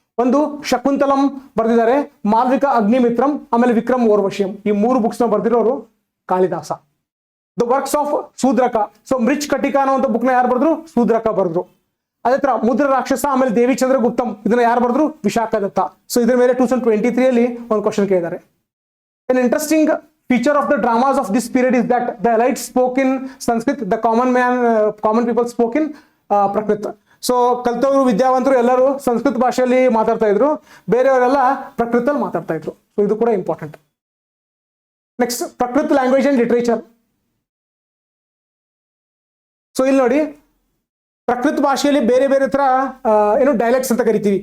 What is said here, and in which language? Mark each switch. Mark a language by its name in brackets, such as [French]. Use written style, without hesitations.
[Kannada] ಒಂದು ಶಕುಂತಲಂ ಬರೆದಿದ್ದಾರೆ, ಮಾಲ್ವಿಕ ಅಗ್ನಿಮಿತ್ರಂ, ಆಮೇಲೆ ವಿಕ್ರಮ್ ಓರ್ವಶಿಯಂ. ಈ 3 ಬುಕ್ಸ್ ನ ಬರೆದಿರೋರು Kalidasa. [English] The works of Shudraka. [Kannada] So ಮೃಚ್ ಕಟಿಕ ಅನ್ನುವಂಥ ಬುಕ್ ನ ಯಾರು ಬರೆದ್ರು? ಶೂದ್ರಕ ಬರೆದ್ರು. ಅದೇ ತರ ಮುದ್ರ ರಾಕ್ಷಸ ಆಮೇಲೆ ದೇವಿ ಚಂದ್ರಗುಪ್ತಂ ಇದನ್ನ ಯಾರು ಬರೆದ್ರು? ವಿಶಾಖದತ್ತ. ಸೊ ಇದ್ರ ಮೇಲೆ 2023 ಅಲ್ಲಿ ಒಂದು ಕ್ವಶನ್ ಕೇಳಿದ್ದಾರೆ. [English] An interesting feature of the dramas of this period is that the elites spoke in Sanskrit, the common people spoke in Prakrit. [Kannada] So ಕಲ್ತವರು ವಿದ್ಯಾವಂತರು ಎಲ್ಲರೂ ಸಂಸ್ಕೃತ ಭಾಷೆಯಲ್ಲಿ ಮಾತಾಡ್ತಾ ಇದ್ರು, ಬೇರೆಯವರೆಲ್ಲ ಪ್ರಕೃತಲ್ಲಿ ಮಾತಾಡ್ತಾ ಇದ್ರು. ಸೊ ಇದು ಕೂಡ important. [English] Next Prakrit language and literature. [Kannada] So ಇಲ್ಲಿ ನೋಡಿ ಪ್ರಕೃತ ಭಾಷೆಯಲ್ಲಿ ಬೇರೆ ಬೇರೆ ತರ ಏನು ಡೈಲೆಕ್ಟ್ಸ್ ಅಂತ ಕರಿತೀವಿ.